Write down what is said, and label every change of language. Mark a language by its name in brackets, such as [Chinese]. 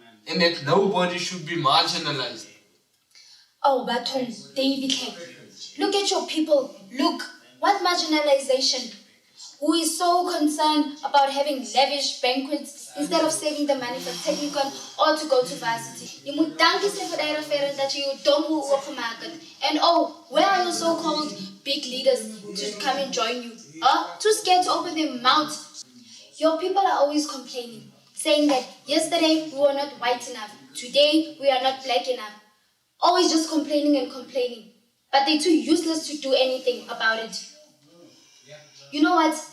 [English] And that nobody should be marginalized. Oh, Batung, David, look at your people. Look, what marginalization. Who is so concerned about having lavish banquets instead of saving the money for technical or to go to varsity. [Afrikaans] You moet dankie sê vir die referent dat jy jou dom hoe oopgemaak het. [English] And oh, where are your so-called big leaders to come and join you? Huh? Too scared to open their mouths. Your people are always complaining, saying that yesterday we were not white enough, today we are not black enough. Always just complaining and complaining. But they're too useless to do anything about it. You know what?